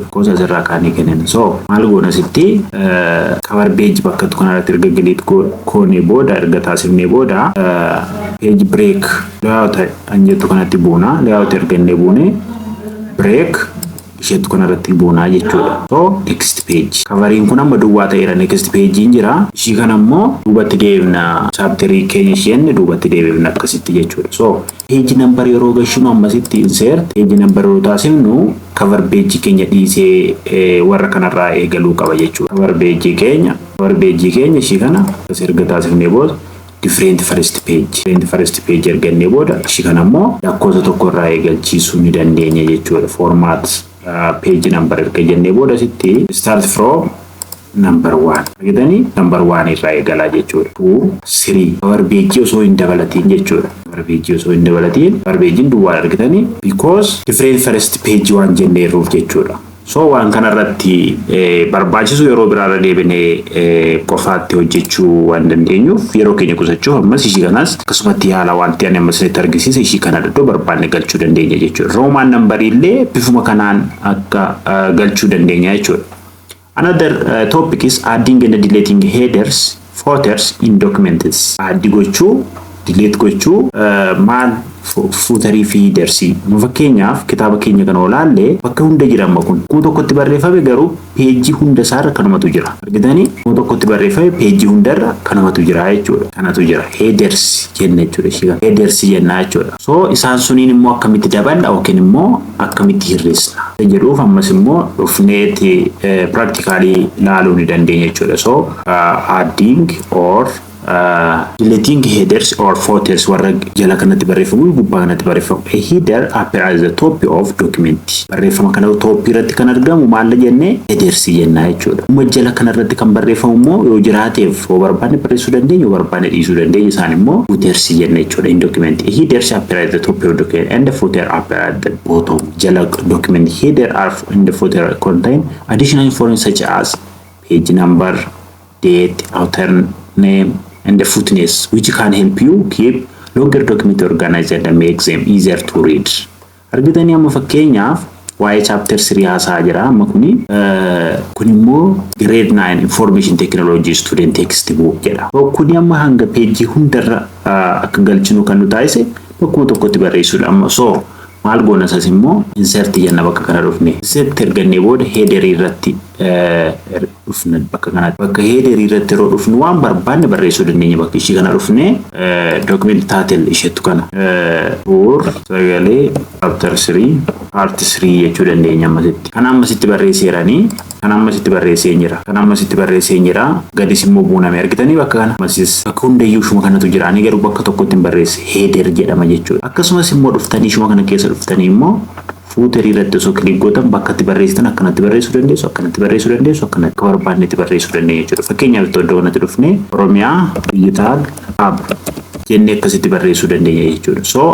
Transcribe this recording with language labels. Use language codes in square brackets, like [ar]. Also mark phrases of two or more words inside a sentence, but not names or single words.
[om] Lakkoofsa asirraa kaanii kennina. So maal goona sitti [en] cover page [om] bakka kana irratti erga delete koonee booda erga taasifnee booda [en] page break layout [om] anjettu kanatti buuna. Layout ergannee buune break isheetu kana irratti buuna jechuudha. So [en] next page covering [om] kun amma duwwaa ta'eera. [en] Next page [om] jira. Ishii kana immoo duubatti deebifna chapter keenya isheen duubatti deebifna akkasitti jechuudha. So [en] page number [om] yeroo gashinu ammasitti [en] insert page number [om] yeroo taasifnu [en] cover page [om] keenya dhiisee warra kanarraa eegaluu qaba jechuudha. [en] Cover page [om] keenya ishii kana as erga taasifnee booda [en] different first page [om] ergannee booda ishii kana immoo lakkoofsa tokkorraa eegalchiisuu ni dandeenya jechuudha. [en] Format page number [om] erga jennee booda sitti [en] start from number 1 [om] argitanii number 1 irraa eegalaa jechuudha. 2 3 [en] cover page [om] osoo hin dabalatiin jechuudha. [en] Cover page [om] duwwaa argitanii [en] because different first page [om] waan jenneerruuf jechuudha. So waan kana irratti barbaachisu yeroo biraarra deebinee qofaatti hojjechuu waan dandeenyuuf yeroo keenya qusachuuf ammas ishii kanas akkasumatti haala wanti ani ammas itti argisiise ishii kana iddoo barbaanne galchuu dandeenya jechuudha. [en] Roman number [om] illee bifuma kanaan akka galchuu dandeenya jechuudha. [en] Another topic is adding and deleting headers, footers in documents. [om] Addi gochuu, delete gochuu maal footerii fi headersii. Fakkeenyaaf kitaaba keenya kan olaallee bakka hunda jira amma kun tokkotti barreeffame garuu peejii hunda isaarra kanumatu jira. Argitanii tokkotti barreeffame peejii hundarra kanumatu jira jechuudha. Kanatu jira headers jenna jechuudha. Ishii kana headers jenna jechuudha. So isaan suniin immoo akkamitti daballa yookiin immoo akkamitti hir'isna jedhuuf ammas immoo dhufneeti practically laaluu ni dandeenya jechuudha. So [en] adding or deleting headers or footers [om] warra jala kanatti barreeffamu gubbaa kanatti barreeffamu. [en] A header appear as the top of document. [om] Barreeffama kana top irratti kan argamu maal jennee headers jenna jechuudha. Jala kana irratti kan barreeffamu immoo yoo jiraateef yoo barbaanne barreessuu dandeenya yoo barbaanne dhiisuu dandeenya. Isaan immoo footers jenna jechuudha [en] in document. A header appear at the top of document and the footer appear at the bottom. Jala document header are in the footer contain additional information such as page number, date, author name and the footnotes which can help you keep longer document organized and make them easier to read. [om] Argitanii amma fakkeenyaaf waa'ee chapter 3 haasaa jira amma kun immoo grade 9 [en] information technology student textbook [om] jedha. Kun amma hanga page hundarra akka galchinu kan nu taasise bakkuma tokkotti barreessuudha amma. So maal goona isas immoo insert jenna bakka kana dhufne insert ergannee booda header irratti dhufna bakka kanatti bakka header irratti yeroo dhufnu waan barbaanne barreessuu dandeenya bakka ishii kana dhufne [en] document title [om] isheetu kana for sagalee [en] chapter 3 part 3 [om] jechuu dandeenya ammasitti kan ammasitti barreesseeranii kan ammasitti barreessee jira kan ammasitti barreessee jira gadis immoo buuname argitanii bakka kana ammasis bakka hundayyuu shuma kanatu jira ani garuu bakka tokkotti hin barreesse header jedhama jechuudha akkasumas immoo dhuftanii shuma kana keessa dhuftanii immoo footer irratti osoo kilik gootan bakka itti barreessitan akkanatti barreessuu dandeessu akkanatti barreessuu dandeessu akkanatti akka barbaannetti barreessuu dandeenya jechuudha fakkeenyaaf iddoo kanatti dhufnee Oromiyaa Digital Hub jennee akkasitti barreessuu dandeenya jechuudha so